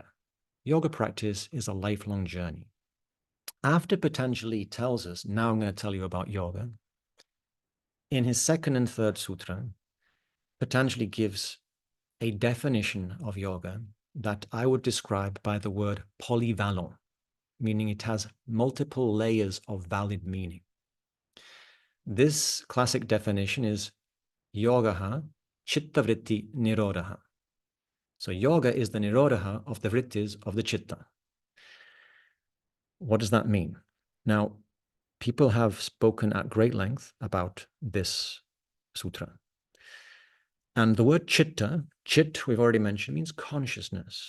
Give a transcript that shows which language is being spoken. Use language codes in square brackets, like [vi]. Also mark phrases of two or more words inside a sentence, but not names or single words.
[en] Yoga practice is a lifelong journey. After Patanjali tells us, now I'm going to tell you about yoga, in his second and third sutra, Patanjali gives a definition of yoga that I would describe by the word polyvalent, meaning it has multiple layers of valid meaning. This classic definition is [sa] yogaha citta vritti nirodha. [en] So yoga is the nirodha of the vrittis of the citta. What does that mean? Now, people have spoken at great length about this sutra. And the word [sa] citta, chit, [en] we've already mentioned, means consciousness.